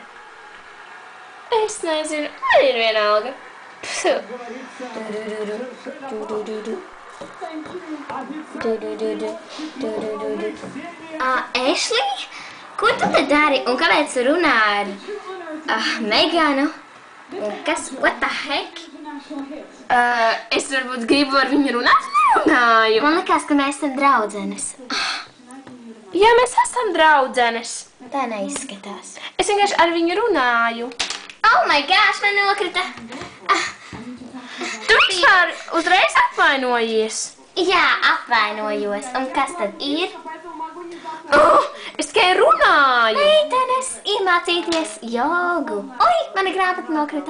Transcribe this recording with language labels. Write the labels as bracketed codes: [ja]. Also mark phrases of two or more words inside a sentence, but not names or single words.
[lv] Es nezinu, man ir vienalga. Ešlī, ko tu te dari un kāpēc tu runā ar Meganu? Un kas, [en] what the heck? [lv] Es varbūt gribu ar viņu runāt, nerunāju. Man likās, ka mēs esam draudzenes. Jā, mēs esam draudzenes. Tā neizskatās. Es vienkārši ar viņu runāju. [en] Oh my gosh, [lv] man nokrita. Tu vispār uzreiz apvainojies? Jā, apvainojos. Un kas tad ir? Es tikai runāju. Meitenes, iemācīties jogu. Oi, mana grāmata nokrita.